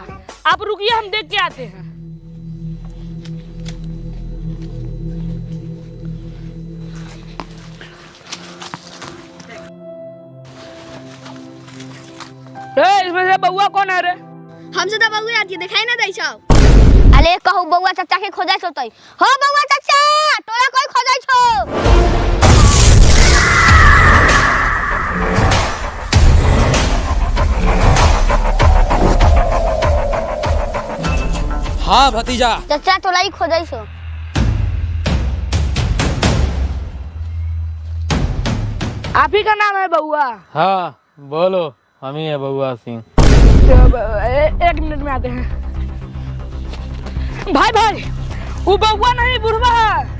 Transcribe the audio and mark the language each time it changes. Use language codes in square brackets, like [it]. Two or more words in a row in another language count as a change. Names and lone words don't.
[hi] आप रुकिए, हम देख के आते हैं। इसमें से बउआ कौन है रे? [anp] हमसे तो बउआ आती दिखाई ना दै छौ। अरे कहू बउआ चाचा के खोजाय छौ तई। हो बउआ चाचा, तोरा कोई खोजाय छौ? [hi] हाँ भतीजा। [anp] चाचा तोरा ही खोजाय छौ। [hi] आप ही का नाम है बउआ? हाँ बोलो, हम ही है बउआ सिंह। एक मिनट में आते हैं। भाई भाई, वो बउआ नहीं बुढ़वा है।